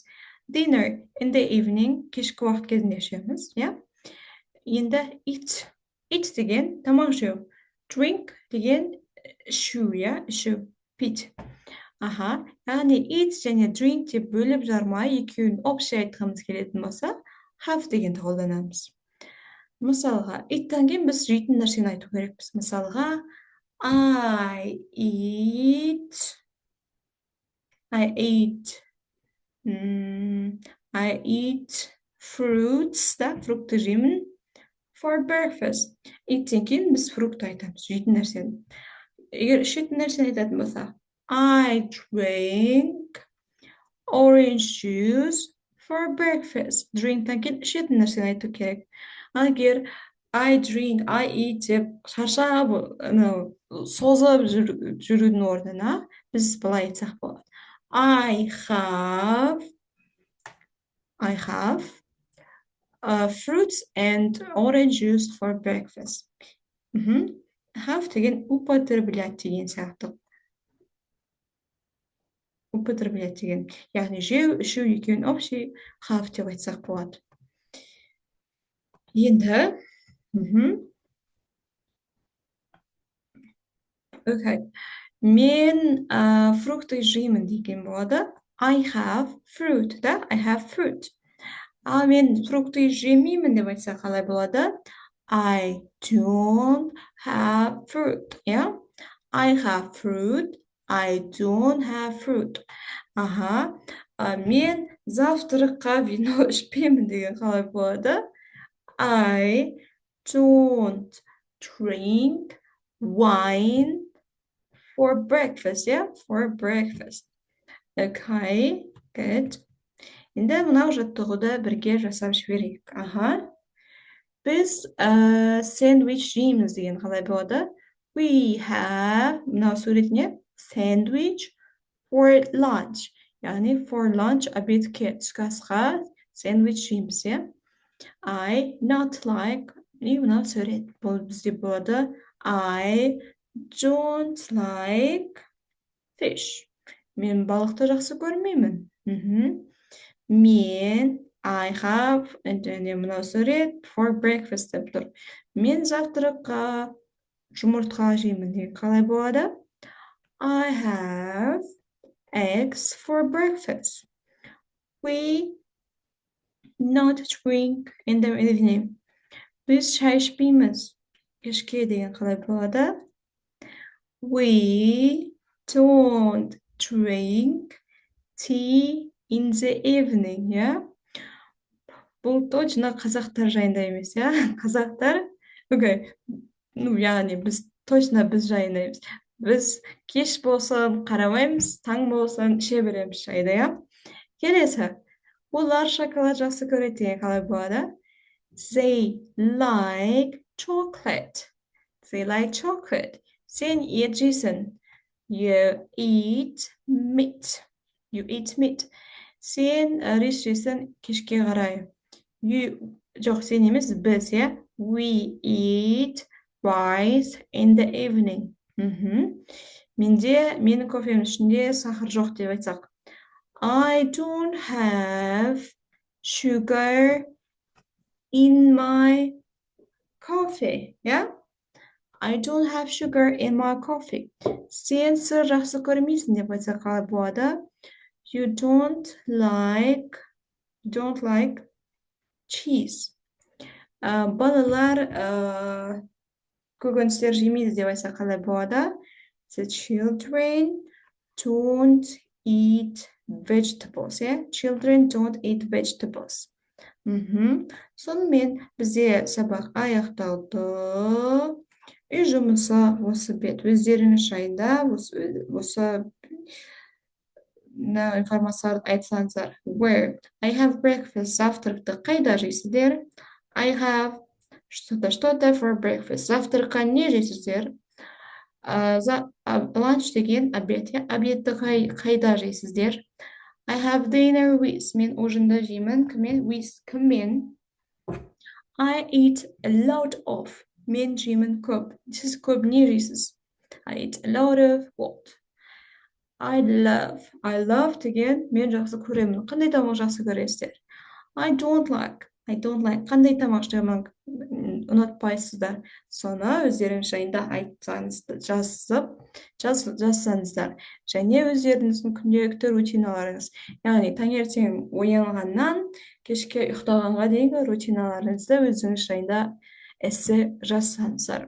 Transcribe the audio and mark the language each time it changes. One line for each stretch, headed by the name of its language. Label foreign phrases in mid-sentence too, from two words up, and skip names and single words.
English: Dinner in the evening,
Kazakh: кешкі уақыт кезінде ішеміз, иә? Енді eat деген тамақ жеу. Drink деген ішу, иә? Ішу, пить. Яғни eat және drink деп бөліп жармай екеуін общий айтқымыз келетін болса, have дегенді қолданамыз. Мысалға, иттен кейін біз жейтін нәрсені айту керекпіз. Мысалға,
English: I eat fruits,
Kazakh: да, фрукты жеймін
English: for breakfast.
Kazakh: Иттен кейін біз фрукт айтамыз, жейтін нәрсені. Егер ішетін нәрсені айтатын болса,
English: I drink orange juice for breakfast.
Kazakh: Drinktен кейін ішетін нәрсені айту керек. Егер
English: I eat
Kazakh: деп шаршап, созып жүрудің орнына біз былай айтсақ болады.
English: I have fruits and orange juice for breakfast.
Kazakh: Have деген употреблять деген сияқты. Употреблять деген. Яғни жеу, ішу екеуін общий have деп айтсақ болады. Енді мен фрукты жеймін деген болады.
English: I have fruit, да? I have fruit.
Kazakh: Ал мен фрукты жемеймін деп айтса қалай болады?
English: I don't have fruit, иә? I have fruit, I don't have fruit.
Kazakh: Мен завтраққа вино ішпеймін деген қалай болады?
English: I don't drink wine for breakfast, yeah? For breakfast. Okay, good.
Kazakh: Енді мынау жаттығуды бірге жасап жіберейік. Біз сэндвич жейміз деген қалай болады?
English: We have,
Kazakh: мынау суретіне,
English: sandwich for lunch.
Kazakh: Яғни
English: for lunch
Kazakh: обедке, түскі асқа сэндвич жейміз, иә?
English: I not like,
Kazakh: и мынау сурет. Бұл бізде болады.
English: I don't like fish.
Kazakh: Мен балықты жақсы көрмеймін. Мен
English: I have,
Kazakh: және мынау сурет
English: for breakfast
Kazakh: деп тұр. Мен завтраққа жұмыртқа жеймін деген қалай болады?
English: I have eggs for breakfast. We not drink in the evening.
Kazakh: Біз шай ішпейміз. Кешке деген қалай болады?
English: We don't drink tea in the evening, yeah?
Kazakh: Бұл точно қазақтар жайында емес, иә? Қазақтар, яғни біз точно біз жайында емес. Біз кеш болсын қарамаймыз, таң болсын іше береміз шайды, иә? Келесі, олар шоколад жақсы көреді деген қалай болады?
English: They like chocolate. They like chocolate.
Kazakh: Сен ет жейсің.
English: You eat meat.
Kazakh: Сен рис жейсің кешке қарай. Жоқ, сен емес, біз, иә?
English: We eat rice in the evening.
Kazakh: Менің кофемнің ішінде сахар жоқ деп айтсақ.
English: I don't have sugar in my coffee, yeah? I don't have sugar in my coffee.
Kazakh: Сен сыр жақсы көрмейсің деп айтсақ қалай болады?
English: You don't like cheese.
Kazakh: Балалар көкөністер жемейді деп айтсақ қалай болады?
English: The children don't eat vegetables, yeah? Children don't eat vegetables.
Kazakh: Сонымен бізде сабақ аяқталды. Үй жұмысы осы бет. Өздеріңіз жайында осы информацияларды айтсаңыздар.
English: Where? I have breakfast.
Kazakh: Завтракты қайда жейсіздер?
English: I have что-то for breakfast.
Kazakh: Завтракқа не жейсіздер? Lunch деген обед. Обедті қайда жейсіздер?
English: I have dinner with.
Kazakh: Мен ужинды жеймін. Кіммен? With. Кіммен?
English: I eat a lot of.
Kazakh: Мен жеймін көп. Сіз көп не жейсіз?
English: I eat a lot of what? I love. I love
Kazakh: деген мен жақсы көремін. Қандай тамақ жақсы көресіздер?
English: I don't like. I don't like.
Kazakh: Қандай тамақ жаман ұнатпайсыздар? Соны өздеріңіз жайында айтсаңыз, жазсаңыздар. Және өздеріңіздің күнделікті рутиналарыңыз. Яғни таңертең оянғаннан кешке ұйықтағанға дейінгі рутиналарыңызды өздеріңіз жайында эссе жазсаңыздар.